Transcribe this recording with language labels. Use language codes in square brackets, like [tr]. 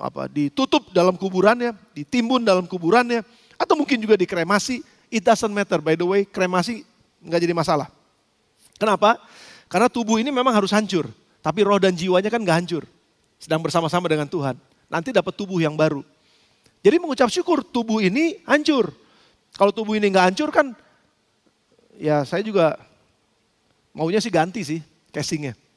[id] Ditutup dalam kuburannya, ditimbun dalam kuburannya. Atau mungkin juga dikremasi. [en] It doesn't matter, by the way, [id] kremasi nggak jadi masalah. Kenapa? Karena tubuh ini memang harus hancur. Tapi roh dan jiwanya kan nggak hancur. Sedang bersama-sama dengan Tuhan. Nanti dapat tubuh yang baru. Jadi mengucap syukur tubuh ini hancur. Kalau tubuh ini nggak hancur kan, ya saya juga maunya sih ganti sih casingnya.